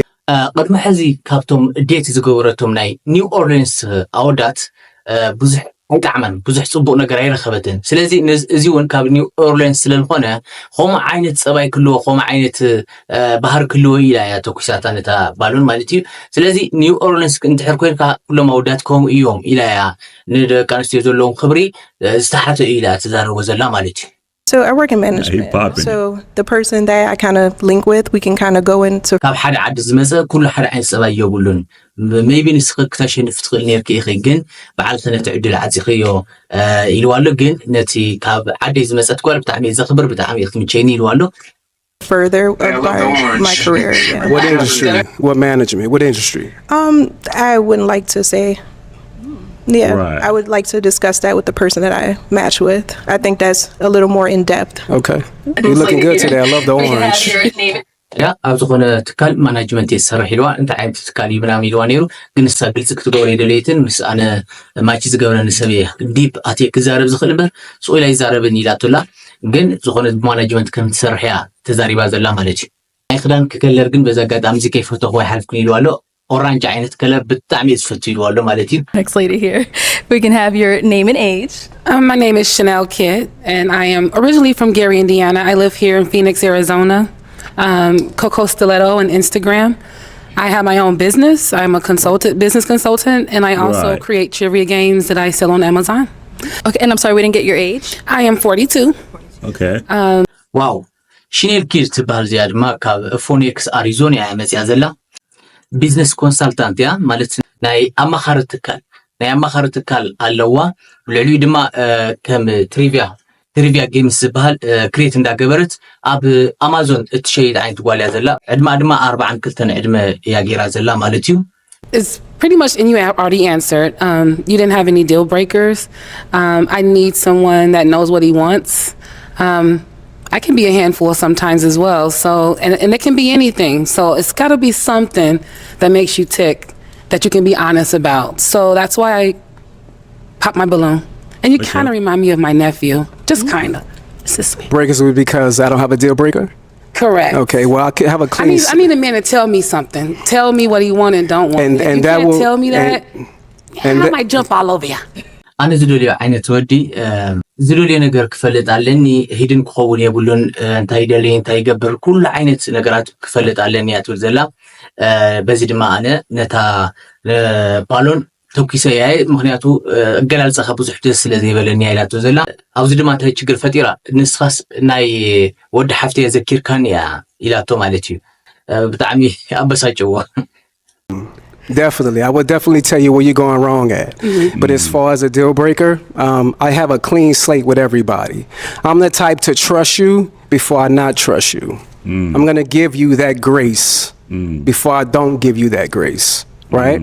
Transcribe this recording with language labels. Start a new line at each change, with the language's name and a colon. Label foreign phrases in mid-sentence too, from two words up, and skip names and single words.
Tigrinya: ቅድሚ ሕዚ ካብቶም ዴት ዝገበረቶም ናይ ኒው ኦርሊንስ ኣወዳት ብዙሕ ኣይጣዕመን ብዙሕ ፅቡቅ ነገር ኣይረኸበትን ስለዚ እዚ እውን ካብ ኒው ኦርሊንስ ስለዝኾነ ከምኡ ዓይነት ፀባይ ክልዎ ከምኡ ዓይነት ባህር ክልዎ ኢላ እያ ተኩሳታ ነታ ባሎን ማለት እዩ ስለዚ ኒው ኦርሊንስ እንድሕር ኮይንካ ኩሎም ኣወዳት ከምኡ እዮም ኢላ እያ ንደቂ ኣንስትዮ ዘለዎም ክብሪ ዝተሓተ ኢላ ትዛረቦ ዘላ ማለት እዩ
English: So I work in management. So the person that I kind of link with, we can kind of go into.
Tigrinya: ካብ ሓደ ዓዲ ዝመፀ ኩሉ ሓደ ዓይነት ፀባይ የብሉን maybe ንስኺ ክተሸንፍ ትኽእል ነርኪ ኢኺ ግን በዓልቲ ነቲ ዕድል ዓፂኽዮ ኢልዋ ኣሎ ግን ነቲ ካብ ዓዲ ዝመፀት ጓል ብጣዕሚ ዘኽብር ብጣዕሚ ኢኽ ትምቸይኒ ኢልዋ ኣሎ
English: further my career. Yeah. What industry? What management? What industry? I wouldn't like to say. Yeah, right. I would like to discuss that with the person that I match with. I think that's a little more in depth. Okay. You're looking good today. I love the orange.
Tigrinya: ያ ኣብ ዝኾነ ትካል ማናጅመንት የዝሰርሕ ኢልዋ እንታይ ዓይነት ትካል እዩ ምናምን ኢልዋ ነይሩ ግን ንሳ ግልፂ ክትገብሮ የደለየትን ምስ ኣነ ማቺ ዝገበረኒ ሰብ እየ ዲፕ ኣትየ ክዛረብ ዝኽእል እምበር ስቑ ኢላ ይዛረብን ኢላቶላ ግን ዝኾነ ብማናጅመንት ከም ትሰርሕ እያ ተዛሪባ ዘላ ማለት እዩ ናይ ክዳን ክከለር ግን በዛ ኣጋጣሚ እዚ ከይፈተኹ ኣይሓልፍኩን ኢልዋ ኣሎ orange ዓይነት ከለር ብጣዕሚ ዝፈቱ ኢልዋ ኣሎ ማለት እዩ
English: Next lady here. We can have your name and age. My name is Chanel Kidd, and I am originally from Gary, Indiana. I live here in Phoenix, Arizona. Coco Stiletto on Instagram. I have my own business. I'm a business consultant, and I also create trivia games that I sell on Amazon. Okay, and I'm sorry, we didn't get your age. I am 42. Okay.
Tigrinya: ዋው ሽኔል ኪድ ትበሃል እዚኣ ድማ ካብ ፎኒክስ ኣሪዞና እያ መፅያ ዘላ
English: business consultant
Tigrinya: እያ ማለት ናይ ኣማኻሪ ትካል ኣለዋ ልዕሊኡ ድማ ከም
English: trivia games
Tigrinya: ዝበሃል ክሬት እንዳገበረት ኣብ ኣማዞን እትሸይጥ ዓይነት ጓል እያ ዘላ ዕድማ ድማ 42 ዕድመ እያ ገይራ ዘላ ማለት እዩ
English: It's pretty much, and you have already answered. You didn't have any deal breakers. I need someone that knows what he wants. I can be a handful sometimes as well. So, and it can be anything. So it's got to be something that makes you tick, that you can be honest about. So that's why I pop my balloon. And you kind of remind me of my nephew, just kind of. It's just me. Breakers would be because I don't have a deal breaker? Correct. Okay, well, I could have a clean... I need a man to tell me something. Tell me what he want and don't want. And if you that can't will, tell me that, I might jump all over you.
Tigrinya: ኣነ ዝደልዮ ዓይነት ወዲ ዝደልዮ ነገር ክፈልጥ ኣለኒ ሂድን ክኸውን የብሉን እንታይ ደልየ እንታይ ይገብር ኩሉ ዓይነት ነገራት ክፈልጥ ኣለኒ እያ ትብል ዘላ በዚ ድማ ኣነ ነታ ባሎን ተኪሰ እያ ምክንያቱ እገላልፀኻ ብዙሕ ደስ ስለ ዘይበለኒ እያ ኢላቶ ዘላ ኣብዚ ድማ እንታይ ችግር ፈጢራ ንስኻስ ናይ ወዲ ሓፍተየ ዘኪርካን እያ ኢላቶ ማለት እዩ ብጣዕሚ ኣበሳጭዎ
English: Definitely. I would definitely tell you where you're going wrong at. But as far as a deal breaker, I have a clean slate with everybody. I'm the type to trust you before I not trust you. I'm going to give you that grace before I don't give you that grace, right?